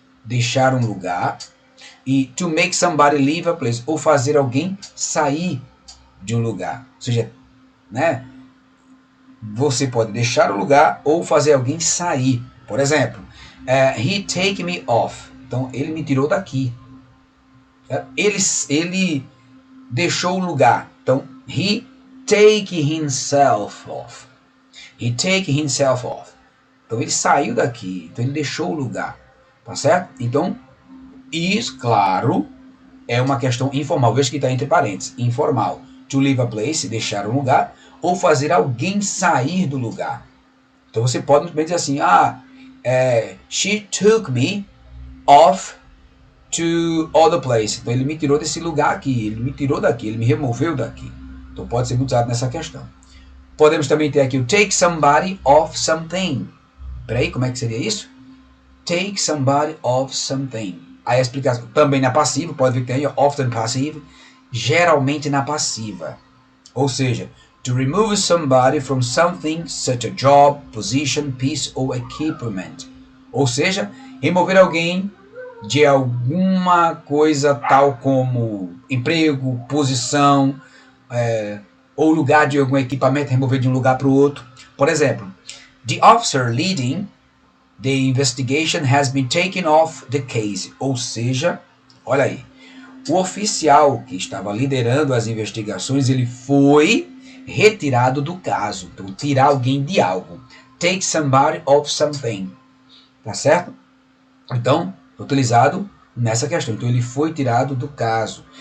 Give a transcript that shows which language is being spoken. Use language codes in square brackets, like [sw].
[pt] deixar um lugar, e [en] to make somebody leave a place, [pt] ou fazer alguém sair de um lugar. Ou seja, né, você pode deixar o lugar ou fazer alguém sair. Por exemplo, [en] he take me off. [pt] Então, ele me tirou daqui. Ele deixou o lugar. [en] Então, he take himself off. He take himself off. [pt] Então, ele saiu daqui. Então, ele deixou o lugar. Tá certo? Então, isso, claro, é uma questão informal. Veja que está entre parênteses. Informal. [en] To leave a place, [pt] deixar um lugar, ou fazer alguém sair do lugar. Então você pode muito bem dizer assim, [en] she took me off to other place. [pt] Então ele me tirou desse lugar aqui, ele me tirou daqui, ele me removeu daqui. Então pode ser muito usado nessa questão. Podemos também ter aqui o [en] take somebody off something. [pt] Peraí, como é que seria isso? [en] Take somebody off something. [pt] Aí a explicação também na passiva, pode ver que tem [en] often passive, [pt] geralmente na passiva. Ou seja, [en] to remove somebody from something such a job, position, piece or equipment. [pt] Ou seja, remover alguém de alguma coisa tal como emprego, posição, ou lugar de algum equipamento, remover de um lugar para o outro. Por exemplo, [en] the officer leading the investigation has been taken off the case. [pt] Ou seja, olha aí, o oficial que estava liderando as investigações, ele foi retirado do caso. Então, tirar alguém de algo. [en] Take somebody off something. [pt] Tá certo? Então, utilizado nessa questão. Então, ele foi tirado do caso.